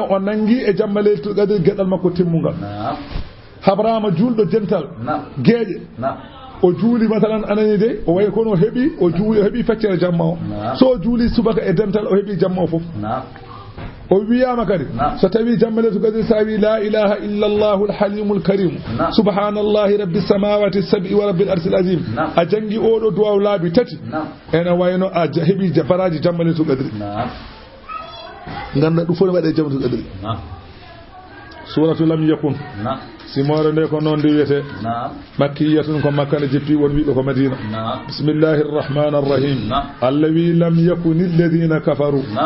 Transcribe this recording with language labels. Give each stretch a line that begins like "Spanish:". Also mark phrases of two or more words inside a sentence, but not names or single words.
Fula: o nangi e jamma
Arabic: ليلة القدر
Fula: gueɗal makko timmugal habrama julɗo dental gueeƴe o juuli masalan anani de o way kono heeɓi o juuli o heeɓi feccere jamma o so juuli subaka e dental o heeɓi jamma o foof o wiyama kadi so tawi jamma
Arabic: ليلة القدر
Fula: sa wi
Arabic: لا إله إلا الله الحليم الكريم سبحان الله رب السماوات السبع ورب العرش العظيم
Fula: a jangi oɗo duwaw laabi tati ene wayno a heeɓi baraji jamma
Arabic: ليلة القدر
Fula: ganda ɗum fof ne waɗe jammatul qadri
Arabic: سورة لم يكن
Fula: simore nde ko noon ndi wiyete makkiyatun ko makka nde jeppi won wiɓe ko madina
Arabic: بسم الله الرحمن الرحيم
Fula: allah wi
Arabic: لم يكن الذين كفروا